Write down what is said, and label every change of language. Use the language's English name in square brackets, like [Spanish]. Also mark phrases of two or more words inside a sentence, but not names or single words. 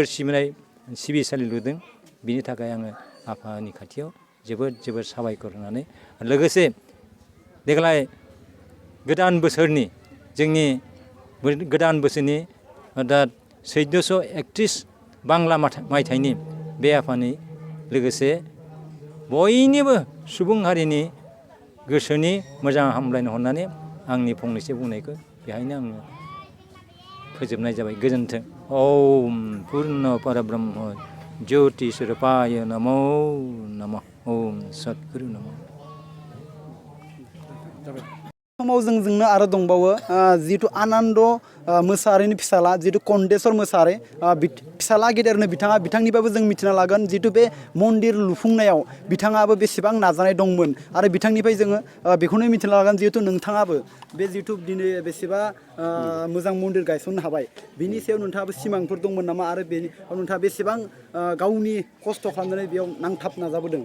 [Bodo] सिबिनाय सिबिसालि लुदों, बिनि थाखाय आङो आफानि खाथियाव जोबोद जोबोद साबायखर होनानै लोगोसे देग्लाय गोदान बोसोरनि जोंनि गोदान बोसोरनि दा 1431 बांला मायथाइनि बे आफानि लोगोसे बयनिबो सुबुं हारिनि गोसोनि मोजां हामलायनो हरनानै आंनि फंनैसो बुंनायखौ बेहायनो आङो फोजोबनाय जाबाय। गोजोन्थों। [Sanskrit] ओम पुर्ण परब्रह्म ज्योति स्वरूपाय नमो नमः। ओम सद्गुरु नमः। [Bodo] समाव जोंनो आरो दंबावो जिथु आनन्द मोसाहारिनि फिसाला जिथु कन्देस्वर मोसाहारि फिसाला गेदेरनो बिथांनिफ्रायबो जों मिथिना लागोन जिथु बे मन्दिर लुफुंनायाव बिथाङाबो बेसेबां नाजानाय दंमोन आरो बिथांनिफ्राय जोङो बेखौनो मिथिना लागोन जिहेतु नोंथाङाबो बे जिथु दिनै बेसेबा मोजां मन्दिर गायसननो हाबाय, बिनि सायाव नोंथाङाबो सिमांफोर दंमोन नामा आरो नोंथाङा बेसेबां गावनि खस्थ' खालामनानै बेयाव नांथाब नाजाबोदों?